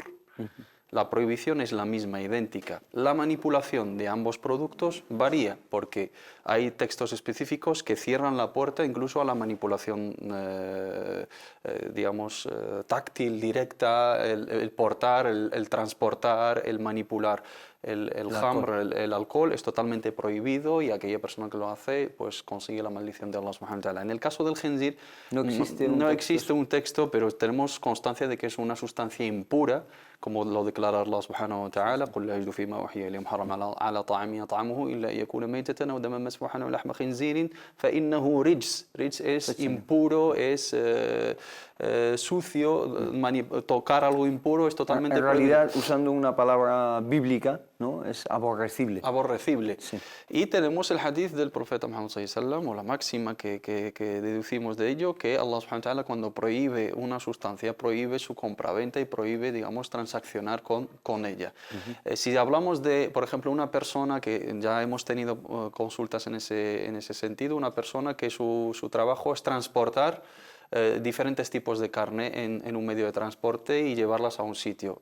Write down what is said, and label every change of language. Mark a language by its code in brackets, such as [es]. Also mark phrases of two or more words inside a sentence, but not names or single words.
[es] La prohibición es la misma, idéntica. La manipulación de ambos productos varía porque hay textos específicos que cierran la puerta incluso a la manipulación, digamos, táctil, directa, el portar, el transportar, el manipular. El jamr, el alcohol, es totalmente prohibido y aquella persona que lo hace pues consigue la maldición de Allah [ar] سبحانه وتعالى. [es] En el caso del jenzir no existe un texto, pero tenemos constancia de que es una sustancia impura, como lo declara Allah [ar] سبحانه وتعالى: قُلْ لَا يَجِدُ فِي مَا أُوحِيَ إِلَيَّ مُحَرَّمًا عَلَى طَاعِمٍ يَطْعَمُهُ إِلَّا أَن يَكُونَ مَيْتَةً أَوْ دَمًا مَسْفُوحًا أَوْ لَحْمَ خِنْزِيرٍ فَإِنَّهُ رِجْسٌ. [es] Rij es impuro, es sucio, tocar algo impuro es totalmente prohibido. En realidad, usando una palabra bíblica, ¿no? Es aborrecible. Aborrecible. Sí. Y tenemos el hadith del profeta Muhammad [ar] صلى الله عليه وسلم, [es] o la máxima que deducimos de ello, que Allah [ar] سبحانه وتعالى [es] cuando prohíbe una sustancia, prohíbe su compraventa y prohíbe, digamos, transaccionar con ella. Si hablamos de, por ejemplo, una persona que ya hemos tenido consultas en ese sentido, una persona que su trabajo es transportar diferentes tipos de carne en un medio de transporte y llevarlas a un sitio.